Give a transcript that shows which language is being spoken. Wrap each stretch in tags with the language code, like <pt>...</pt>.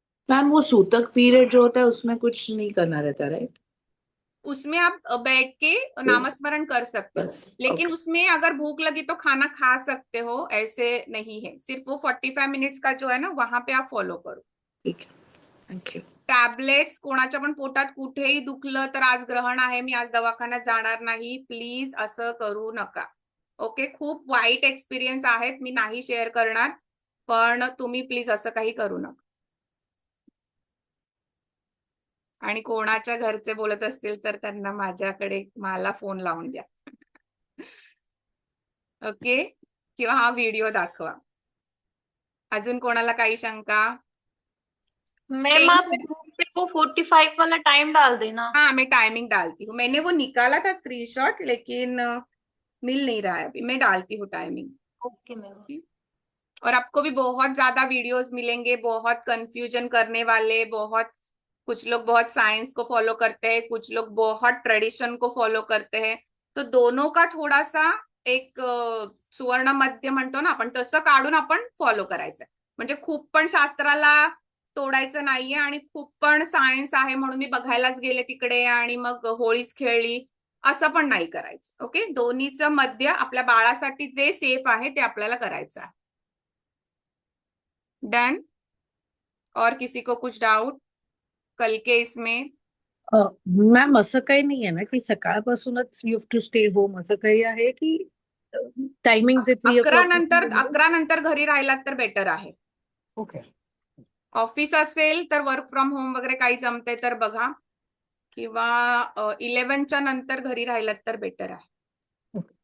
<hi>Ma'am वो सूतक period जो होता है उसमें कुछ नहीं करना रहता, राइट? उसमें आप बैठ के नामस्मरण कर सकते हो, बस। लेकिन</hi> <en>Okay.</en> <hi>उसमें अगर भूख लगी तो खाना खा सकते हो, ऐसे नहीं है। सिर्फ वो 45 मिनट्स का जो है ना, वहां पे आप फॉलो करो। ठीक है। Thank you.</hi> <mr>टॅबलेट्स कोणाच्या पण पोटात कुठेही दुखलं तर आज ग्रहण आहे, मी आज दवाखान्यात जाणार नाही, प्लीज असं करू नका. ओके, खूप वाईट एक्सपिरियन्स आहेत, मी नाही शेअर करणार, पण तुम्ही प्लीज असं काही करू नका. आणि कोणाच्या घरचे बोलत असतील तर त्यांना मला फोन लावून द्या. ओके, किंवा हा व्हिडिओ दाखवा. अजून कोणाला काही शंका?</mr> <hi>मैम आप ग्रुप पे वो 45 वाला टाइम डाल देना। हाँ, मैं टाइमिंग डालती हूँ, मैंने वो निकाला था स्क्रीनशॉट, लेकिन मिल नहीं रहा है अभी, मैं डालती हूँ टाइमिंग।</hi> <en>Okay ma'am.</en> <hi>और आपको भी बहुत ज्यादा वीडियोस मिलेंगे, बहुत कंफ्यूजन करने वाले, कुछ लोग बहुत साइंस को फॉलो करते हैं, कुछ लोग बहुत ट्रेडिशन को फॉलो करते हैं, तो दोनों का</hi> <mr>थोडासा एक सुवर्ण मध्य म्हणतो ना आपण, तसं काढून आपण फॉलो करायचं. म्हणजे खूप पण शास्त्राला तोडायचं नाहीये आणि खूप पण सायन्स आहे म्हणून मी बघायलाच गेले तिकडे आणि मग होळीच खेळली, असं पण नाही करायचं. ओके, दोन्हीचं मध्य आपल्या बाळासाठी जे सेफ आहे ते आपल्याला करायचं आहे.</mr> <en>Done?</en> <hi>और किसी को कुछ डाउट कल के इसमें?</hi> <mr>मॅम असं काही नाही आहे ना की सकाळपासूनच</mr> <en>you have to stay home,</en> <mr>असं काही आहे की टायमिंग जे 11 नंतर घरी राहिलात तर बेटर आहे.</mr> <en>Okay.</en> <mr>ऑफिस असेल तर वर्क फ्रॉम होम वगैरे काही जमते तर बघा, किंवा 11च्या नंतर घरी राहिलात तर बेटर आहे.</mr>